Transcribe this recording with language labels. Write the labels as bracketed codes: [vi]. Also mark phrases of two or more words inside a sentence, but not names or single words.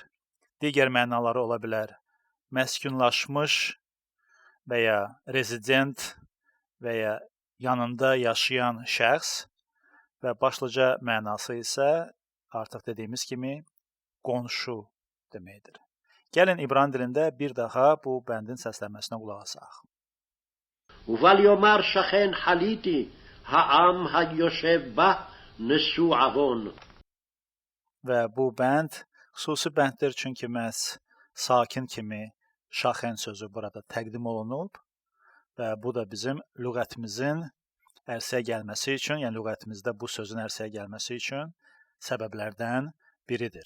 [az] Digər mənaları ola bilər məskunlaşmış və ya rezident və ya yanında yaşayan şəxs və başlıca mənası isə artıq dediyimiz kimi qonşu deməkdir. Gəlin İbrani dilində bir daha bu bəndin səslənməsinə qulaq asaq. [he] ובל יאמר שכן חליתי העם היושב בה נשוא עון. [az] Və bu bənd xüsusi bənddir, çünki məhz sakin kimi şaxən sözü burada təqdim olunub və bu da bizim lüğətimizin ərsəyə gəlməsi üçün, yəni lüğətimizdə bu sözün ərsəyə gəlməsi üçün səbəblərdən biridir.